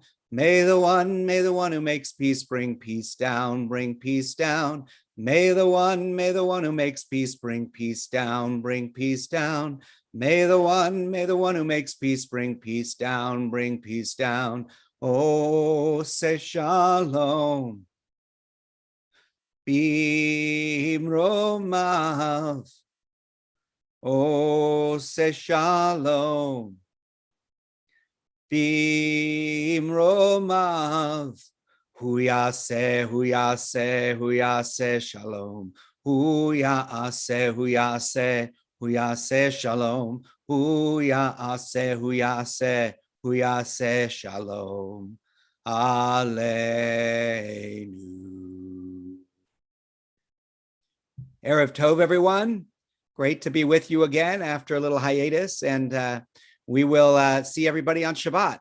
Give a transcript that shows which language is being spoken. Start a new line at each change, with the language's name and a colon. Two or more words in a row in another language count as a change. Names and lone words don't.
English: May the one who makes peace bring peace down, bring peace down. May the one who makes peace bring peace down, bring peace down. May the one who makes peace bring peace down, bring peace down. Oh, say shalom.
Hebrew: במרומיו עושה שלום. במרומיו הוא יעשה, הוא יעשה, הוא יעשה שלום. הוא יעשה, הוא יעשה, הוא יעשה שלום. הוא יעשה, הוא יעשה, הוא יעשה שלום. Aleinu. ערב טוב,
English: everyone. Great to be with you again after a little hiatus, and we will see everybody on Shabbat.